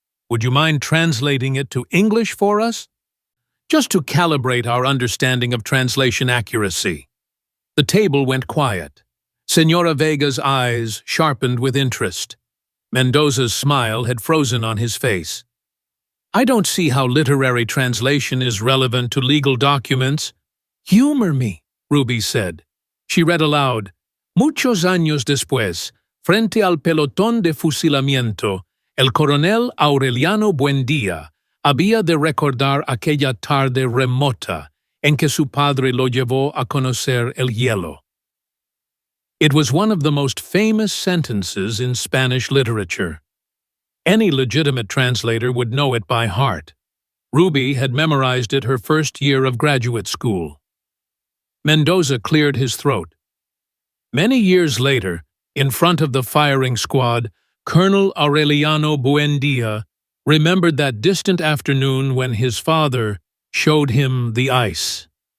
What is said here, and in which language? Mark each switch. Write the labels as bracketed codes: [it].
[en] Would you mind translating it to English for us? Just to calibrate our understanding of translation accuracy. The table went quiet. Señora Vega's eyes sharpened with interest. Mendoza's smile had frozen on his face. I don't see how literary translation is relevant to legal documents. Humor me, Ruby said. She read aloud. [es] Muchos años después, frente al pelotón de fusilamiento, el coronel Aureliano Buendía había de recordar aquella tarde remota en que su padre lo llevó a conocer el hielo. [en] It was one of the most famous sentences in Spanish literature. Any legitimate translator would know it by heart. Ruby had memorized it her first year of graduate school. Mendoza cleared his throat. Many years later, in front of the firing squad, Colonel Aureliano Buendía remembered that distant afternoon when his father showed him the ice.